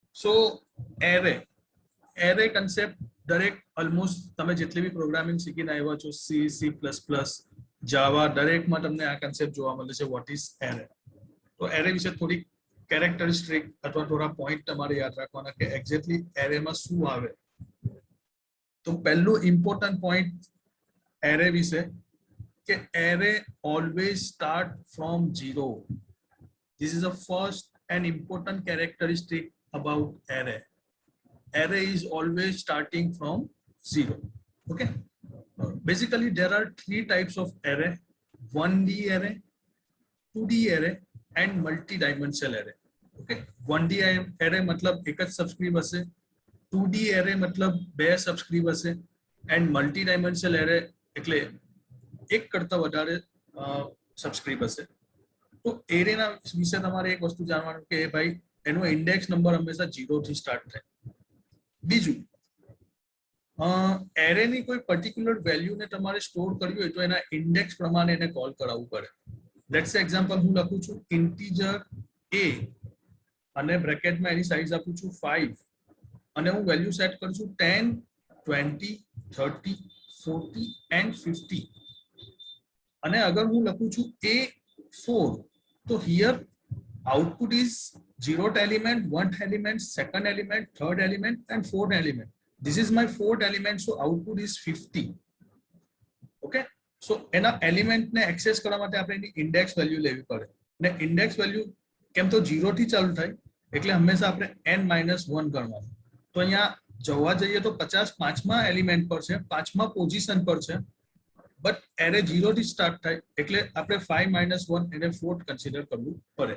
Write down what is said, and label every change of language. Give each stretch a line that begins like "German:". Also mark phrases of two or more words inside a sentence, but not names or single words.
English: so array array concept
Gujarati: દરેક ઓલમોસ્ટ તમે જેટલી બી પ્રોગ્રામિંગ શીખીને આવ્યા છો સી સી પ્લસ પ્લસ જાવા દરેકમાં તમને આ કન્સેપ્ટ જોવા મળે છે
English: what is array.
Gujarati: તો એરે વિશે થોડી કેરેક્ટરિસ્ટિક અથવા થોડા પોઈન્ટ તમારે યાદ રાખવાના કે એક્ઝેક્ટલી એરેમાં શું આવે. તો પહેલું
English: important point array
Gujarati: વિશે કે
English: array always start from zero. This is the first and important characteristic about array. Array is always starting from zero. Okay. Basically, there are three types of array: 1D array, 2D array, and multi-dimensional array. Okay. 1D array
Gujarati: મતલબ એક જ subscript હશે.
English: 2D array
Gujarati: मतलब બે subscript હશે.
English: And multi-dimensional array
Gujarati: એટલે એક કરતા વધારે subscript હશે. તો એરેના વિશે તમારે એક વસ્તુ જાણવાનું કે ભાઈ એનો
English: index number
Gujarati: હંમેશા 0 થી સ્ટાર્ટ થાય. બીજું એરેની કોઈ પર્ટિક્યુલર વેલ્યુને તમારે સ્ટોર કરવી હોય તો એના ઇન્ડેક્સ પ્રમાણે એને કોલ કરાવવું પડે.
English: let's example
Gujarati: હું લખું છું ઇન્ટીજર a અને બ્રેકેટમાં એની સાઇઝ આપું છું 5 અને હું
English: value set
Gujarati: કરું છું 10, 20, 30, 40 and 50 અને અગર હું લખું છું a4
English: so here output is 0th element, 1th element, 2nd element, 3rd element and 4th element. This is my 4th element, so output is 50. Okay, so
Gujarati: એના એલિમેન્ટ ને એક્સેસ કરવા માટે આપણે એની
English: index value
Gujarati: લેવી પડે ને
English: index value
Gujarati: કેમ તો 0 થી ચાલુ થાય એટલે હંમેશા આપણે n-1 ગણવાનું. તો અહીંયા જોવા જઈએ તો 50 પાંચમા એલિમેન્ટ પર છે, પાંચમા પોઝિશન પર છે,
English: but array
Gujarati: 0 થી સ્ટાર્ટ થાય એટલે આપણે 5-1 એને 4th કન્સિડર કરવું પડે.